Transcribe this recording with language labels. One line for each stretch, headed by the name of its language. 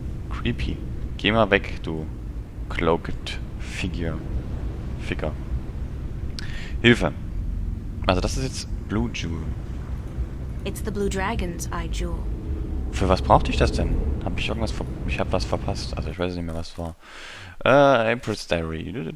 German: Creepy. Geh mal weg, du
English: cloaked Figure.
German: Hilfe. Also das ist jetzt Blue Jewel.
English: It's the Blue Dragon's Eye Jewel.
German: Für was brauchte ich das denn? Hab ich irgendwas ich habe was verpasst. Also ich weiß nicht mehr, was war.
English: April's Diary.